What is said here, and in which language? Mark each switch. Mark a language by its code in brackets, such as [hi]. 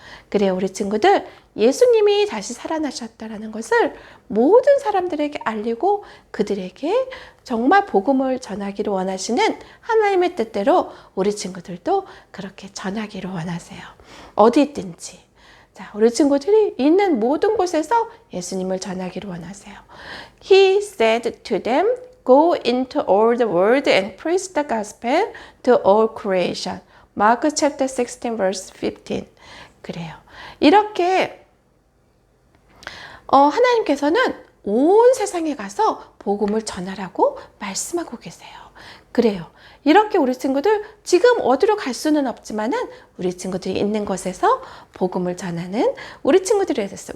[ko] 그래요, 우리 친구들, 예수님이 다시 살아나셨다는 것을 모든 사람들에게 알리고 그들에게 정말 복음을 전하기를 원하시는 하나님의 뜻대로 우리 친구들도 그렇게 전하기를 원하세요. 어디 있든지. 자, 우리 친구들이 있는 모든 곳에서 예수님을 전하기를 원하세요. [en] He said to them, Go into all the world and preach the gospel to all creation. Mark chapter 16 verse 15. [ko] 그래요. 이렇게 하나님께서는 온 세상에 가서 복음을 전하라고 말씀하고 계세요. 그래요. 이렇게 우리 친구들 지금 어디로 갈 수는 없지만은 우리 친구들이 있는 곳에서 복음을 전하는 우리 친구들이 됐어요.